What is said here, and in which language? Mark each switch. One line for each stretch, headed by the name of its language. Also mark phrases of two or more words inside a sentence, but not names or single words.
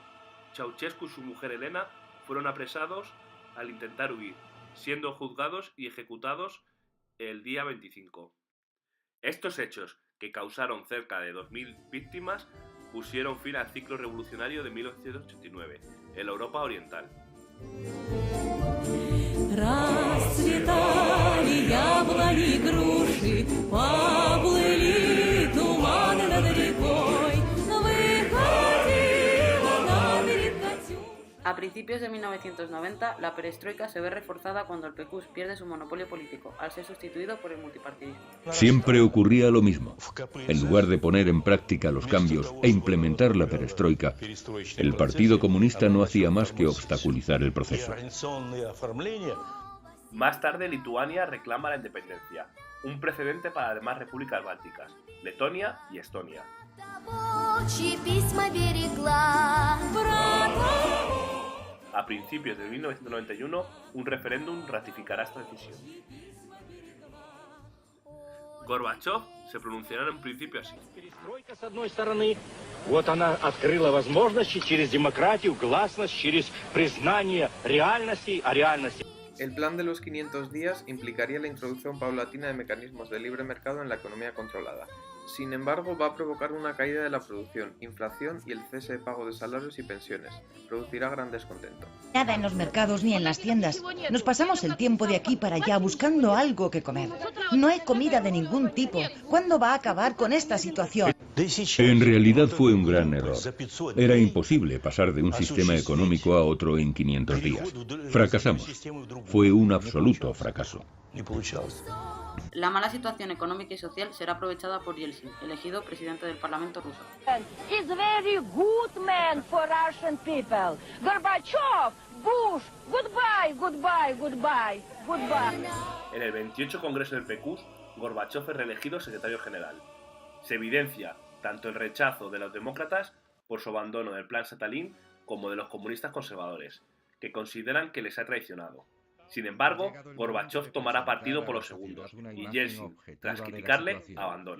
Spanish: Ceausescu y su mujer Elena fueron apresados al intentar huir, siendo juzgados y ejecutados el día 25. Estos hechos, que causaron cerca de 2000 víctimas, pusieron fin al ciclo revolucionario de 1989 en la Europa Oriental.
Russian: Расцветали яблони, груши, поплыли туманы над рекой, выходила на берег Катюша.
Spanish: A principios de 1990, la perestroika se ve reforzada cuando el PQS pierde su monopolio político, al ser sustituido por el multipartidismo. Siempre ocurría lo mismo. En lugar de poner en práctica los cambios e implementar la perestroika, el Partido Comunista no hacía más que obstaculizar el proceso. Más tarde, Lituania reclama la independencia, un precedente para las demás repúblicas bálticas, Letonia y Estonia. A principios de 1991, un referéndum ratificará esta decisión. Gorbachov se pronunciará en principio así.
Russian: Перестройка, с одной стороны, вот она открыла возможности через демократию, гласность, через признание реальности, а реальности.
Spanish: El plan de los 500 días implicaría la introducción paulatina de mecanismos de libre mercado en la economía controlada. Sin embargo, va a provocar una caída de la producción, inflación y el cese de pago de salarios y pensiones. Producirá gran descontento. Nada en los mercados ni en las tiendas. Nos pasamos el tiempo de aquí para allá buscando algo que comer. No hay comida de ningún tipo. ¿Cuándo va a acabar con esta situación? En realidad fue un gran error. Era imposible pasar de un sistema económico a otro en 500 días. Fracasamos. Fue un absoluto fracaso. La mala situación económica y social será aprovechada por Yeltsin, elegido presidente del Parlamento ruso.
English: Is very good man for Russian people. Gorbachev, Bush, goodbye, goodbye, goodbye, goodbye.
Spanish: En el 28 Congreso del PQS, Gorbachev es reelegido secretario general. Se evidencia tanto el rechazo de los demócratas por su abandono del plan Stalin como de los comunistas conservadores, que consideran que les ha traicionado. Sin embargo, Gorbachev tomará partido por los segundos y Yeltsin, tras criticarle, abandona.